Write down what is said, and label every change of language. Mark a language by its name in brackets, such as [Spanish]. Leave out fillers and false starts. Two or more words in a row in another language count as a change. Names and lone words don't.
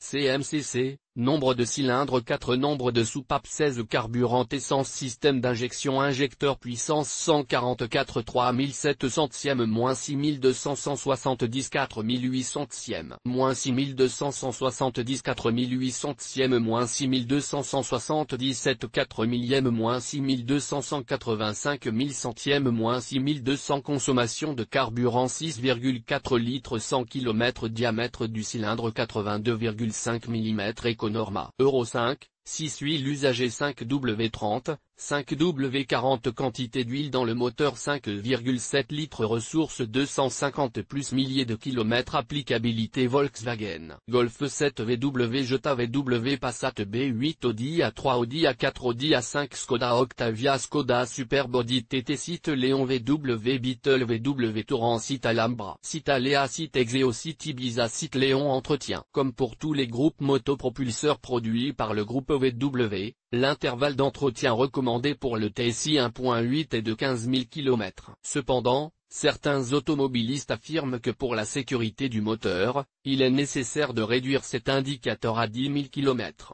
[French] CMCC, nombre de cylindres 4 nombre de soupapes 16 carburant essence système d'injection injecteur puissance 144 3700e moins 6200 170 4800e moins 6200 170 4800e moins 6200 177 4 millième moins 6200 185 1100e moins 6200 consommation de carburant 6,4 litres 100 km diamètre du cylindre 82,5 mm Econorma Euro 5, 6 huile usagée 5W30, 5W40 quantité d'huile dans le moteur 5,7 litres ressources 250 plus milliers de kilomètres applicabilité Volkswagen Golf 7 VW Jetta VW Passat B8 Audi A3 Audi A4 Audi A5 Skoda Octavia Skoda Superb Audi TT Site Léon VW Beetle VW Touran Site Alhambra Site Alea Site Exeo Site Ibiza Site Léon Entretien. Comme pour tous les groupes motopropulseurs produits par le groupe VW, l'intervalle d'entretien recommandé pour le TSI 1.8 est de 15 000 km. Cependant, certains automobilistes affirment que pour la sécurité du moteur, il est nécessaire de réduire cet indicateur à 10 000 km.